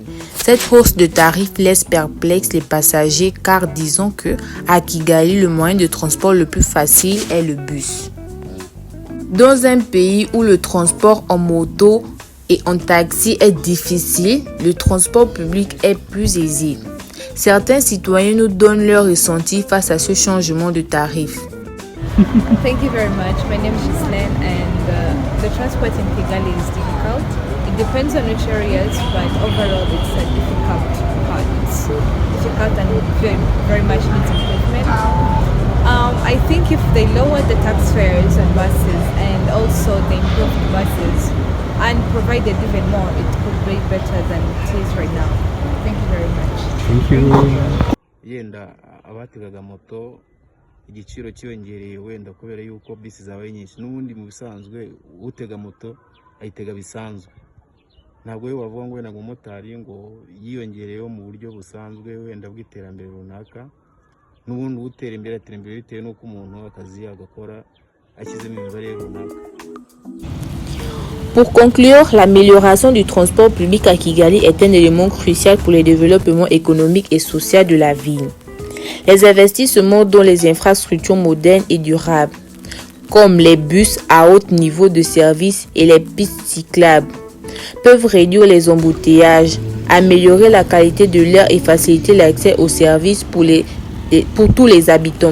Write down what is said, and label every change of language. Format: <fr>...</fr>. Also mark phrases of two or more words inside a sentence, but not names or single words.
<fr>Cette hausse de tarif laisse perplexes les passagers car disons que à Kigali, le moyen de transport le plus facile est le bus. Dans un pays où le transport en moto et en taxi est difficile, le transport public est plus aisé. Certains citoyens nous donnent leur ressenti face à ce changement de tarif.</fr> <en>Thank you very much. My name is Ghislaine and the transport in Kigali is difficult. It depends on which areas, but overall it's a difficult part. It's difficult and very much needs improvement. I think if they lower the tax fares on buses and also they improve the buses and provided even more, it could be better than it is right now. Thank you very much. Thank you.</en> <rw>Yenda abategaga moto igiciro cyongereye wenda kubera yuko bisi zabaye nyinshi n'ubundi mu bisanzwe utega moto ayitega bisanzwe ntabwo we wavuga ngo wenda umumotari ngo yiyongereyeho mu buryo busanzwe wenda bw'iterambere runaka n'ubundi utera imbere bitewe n'uko umuntu akazi agakora ashyizemo imibare runaka.</rw> <fr>Pour conclure, l'amélioration du transport public à Kigali est un élément crucial pour le développement économique et social de la ville. Les investissements dans les infrastructures modernes et durables, comme les bus à haut niveau de service et les pistes cyclables, peuvent réduire les embouteillages, améliorer la qualité de l'air et faciliter l'accès aux services pour tous les habitants.</fr>